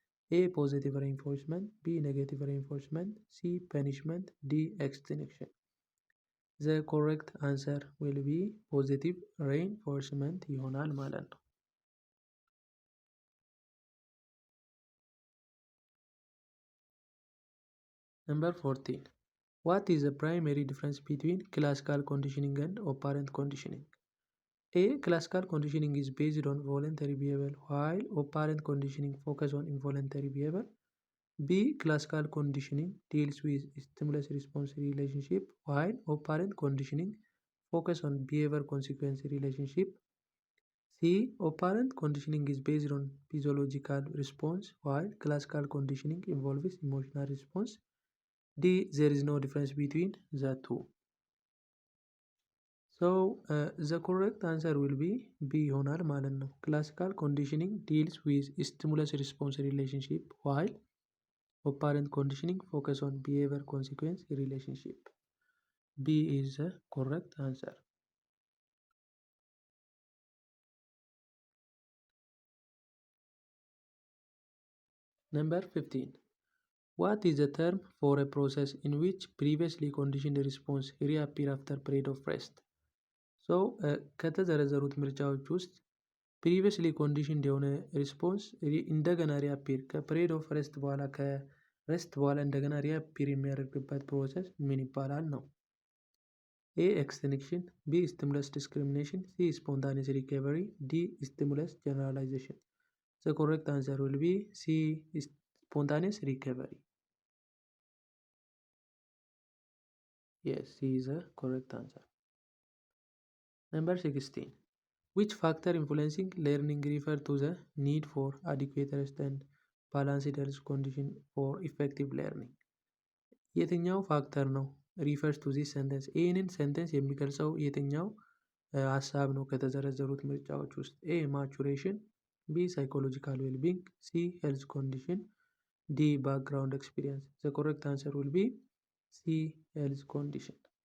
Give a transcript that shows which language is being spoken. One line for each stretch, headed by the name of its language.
English: ኤ ፖዚቲቭ ሬኢንፎርስመንት፣ ቢ ኔጌቲቭ ሬኢንፎርስመንት፣ ሲ ፐኒሽመንት፣ ዲ ኤክስቲንክሽን። ዘ ኮሬክት አንሰር ዊል ቢ ፖዚቲቭ ሬኢንፎርስመንት ይሆናል ማለት ነው። ነምበር 14 What is the primary difference between classical conditioning and operant conditioning? A. Classical conditioning is based on voluntary behavior while operant conditioning focuses on involuntary behavior. B. Classical conditioning deals with stimulus-response relationship while operant conditioning focuses on behavior-consequence relationship. C. Operant conditioning is based on physiological response while classical conditioning involves emotional response. D. There is no difference between the two. So the correct answer will be B
Amharic: ይሆናል ማለት ነው።
English: Classical conditioning deals with stimulus response relationship while operant conditioning focus on behavior consequence relationship. B is the correct answer. Number 15. What is the term for a process in which previously conditioned response reappear after period of rest?
Amharic: So ከተዘረዘሩት ምርጫዎች ውስጥ ፕሪቪየስሊ ኮንዲሽንድ የሆነ ሪስፖንስ እንደገና ሪአፒር ከፕሬድ ኦፍ ረስት በኋላ ከረስት በኋላ እንደገና ሪአፒር የሚያደርግበት ፕሮሰስ ምን ይባላል ነው?
English: ኤ ኤክስቲንክሽን፣ ቢ ስቲሙለስ ዲስክሪሚኔሽን፣ ሲ ስፖንታኒየስ ሪከቨሪ፣ ዲ ስቲሙለስ ጀነራላይዜሽን። ዘ ኮሬክት አንሰር ዊል ቢ ሲ ስፖንታኒየስ ሪከቨሪ። Yes, C is the correct answer. Number 16. Which factor influencing learning refer to the need for adequate rest and balanced health condition for effective learning?
Amharic: የትኛው ፋክተር ነው
English: refers to this sentence?
Amharic: ይህንን ሴንተንስ የሚገልጸው የትኛው ሀሳብ ነው ከተዘረዘሩት ምርጫዎች ውስጥ?
English: ኤ ማቹሬሽን፣ ቢ ሳይኮሎጂካል ዌልቢንግ፣ ሲ ሄልዝ ኮንዲሽን፣ ዲ ባክግራውንድ ኤክስፒሪየንስ። ዘ ኮሬክት አንሰር ዊል ቢ ሲ health condition.